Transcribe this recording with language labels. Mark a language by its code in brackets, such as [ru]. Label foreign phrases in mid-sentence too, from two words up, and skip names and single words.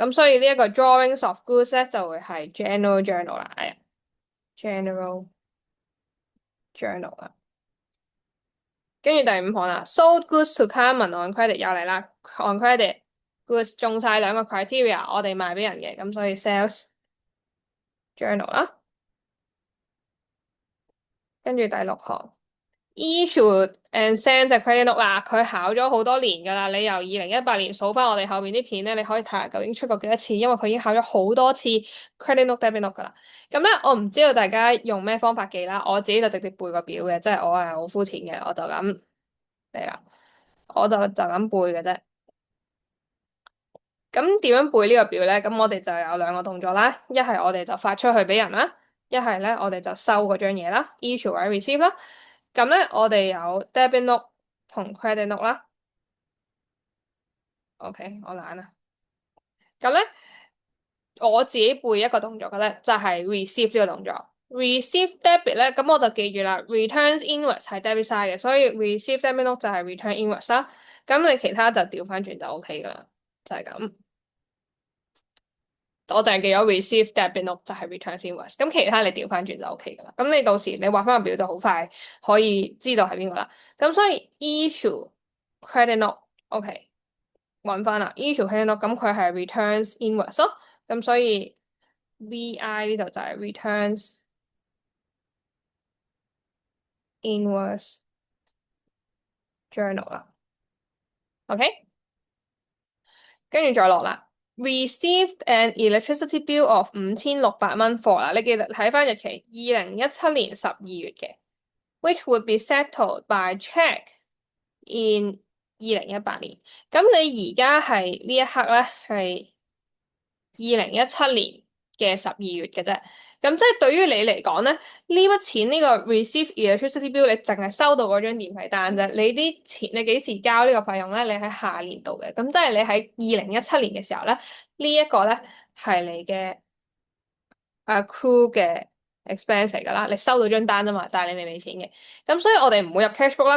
[yue] 咁所以呢一個 [en] drawings of goods [yue] 咧就會係 [en] general journal [yue] 啦。哎呀， [en] general journal [yue] 啦。跟住第五項啦 ， [en] sold goods to Carmen on credit [yue] 又嚟啦 ， [en] on credit goods [yue] 中晒兩個 criteria，我哋賣俾人嘅，咁所以 [en] sales journal [yue] 啦。跟住第六項 ， [en] issued and sent [yue] 隻 [en] credit note [yue] 啦，佢考咗好多年㗎啦，你由2018年數翻我哋後面啲片咧，你可以睇下究竟出過幾多次，因為佢已經考咗好多次 [en] credit note debit note [yue] 㗎啦。咁咧，我唔知道大家用咩方法記啦，我自己就直接背個表嘅，即係我係好膚淺嘅，我就咁嚟啦，我就咁背嘅啫。咁點樣背呢個表咧？咁我哋就有兩個動作啦，一係我哋就發出去俾人啦，一係咧我哋就收嗰張嘢啦，issue 或者 receive 啦。咁咧我哋有 [en] debit note [yue] 同 [en] credit note [yue] 啦。OK，我懶啦。咁咧我自己背一個動作嘅咧，就係 receive 呢個動作。 [en] receive debit [yue] 咧，咁我就記住啦 ， [en] returns inwards [yue] 係 [en] debit side [yue] 嘅，所以 [en] receive debit note [yue] 就係 [en] return inwards [yue] 啦。咁你其他就調翻轉就 OK 噶啦，就係咁。我淨係記咗 [en] receive debit note [yue] 就係 [en] return invoice， [yue] 咁其他你調翻轉就 OK 噶啦。咁你到時你畫翻個表就好快可以知道係邊個啦。咁所以 [en] issue credit note， [yue] OK，揾翻啦。 [en] issue credit note， [yue] 咁佢係 [en] returns invoice [yue] 咯。咁所以 VI 呢度就係 [en] returns invoice journal [yue] 啦。OK，跟住再落啦。 [en] Received an electricity bill of [yue] 5600蚊 for 啦，你記得睇翻日期，2017年12月嘅。 [en] which would be settled by check in [yue] 2018年。咁你而家係呢一刻咧係2017年嘅12月嘅啫。咁即係對於你嚟講咧，呢筆錢呢個 [en] receive electricity bill， [yue] 你淨係收到嗰張電費單啫。你啲錢你幾時交呢個費用咧？你喺下年度嘅。咁即係你喺2017年嘅時候咧，呢一個咧係你嘅accrue 嘅 expense 嚟噶啦，你收到張單啫嘛，但係你未俾錢嘅，咁所以我哋唔會入 [en] cash book [yue] 啦。